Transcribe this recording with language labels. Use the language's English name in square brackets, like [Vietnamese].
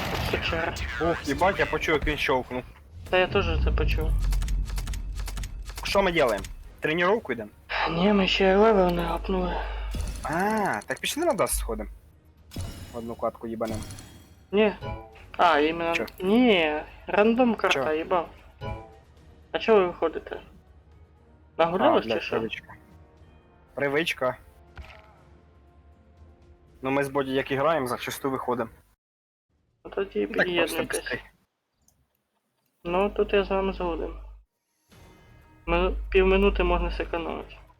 [Russian] Сучара. [Ukrainian] Ох, їбать, я почув, як він щовкнув. [Russian] Да я тоже это почув. [Ukrainian] Що ми делаем? Тренировку йдемо? [Russian] Не, мы еще и левел не апнули. [Ukrainian] А, так пішли на Даст сходимо. В одну катку їбанем. [Russian] Не. А, именно... Чё? Не, рандом карта, Чё? ебал. А чё вы выходите? Нагулялись чи блядь, что? правичка. Привичка. [Ukrainian] Ну ми з Боді як і граємо, зачасту виходимо. Ну тоді Так просто під'єднуйтесь. [Russian] быстрей. [Ukrainian] Ну, тут я з вами згоден. Півминути можна зекономити.